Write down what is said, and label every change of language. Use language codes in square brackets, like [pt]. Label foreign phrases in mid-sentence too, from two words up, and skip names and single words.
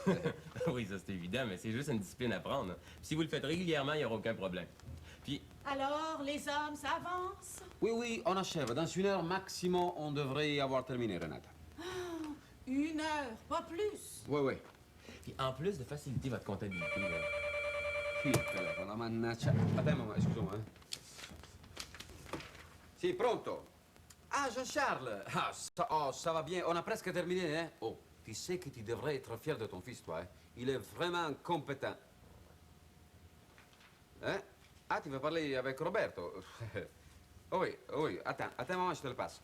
[fr] Oui, ça, c'est évident, mais c'est juste une discipline à prendre. Puis si vous le faites régulièrement, il n'y aura aucun problème. Puis, Alors, les hommes, ça avance? Oui, oui, on achève. Dans 1 heure maximum, on devrait y avoir terminé, Renata. 1 heure, pas plus. Oui, oui. puis en plus de faciliter votre comptabilité, là, [it] Il telefono, mannaggia. [fr] Attends un moment, excuse-moi. [it] Sì, pronto? [fr] Ah, Jean-Charles. Ah, ça va bien. On a presque terminé, hein? Oh, tu sais que tu devrais être fier de ton fils, toi, hein? Il est vraiment compétent. Hein? Ah, tu veux parler avec Roberto? Oh oui, oh oui. Attends un moment, je te le passe.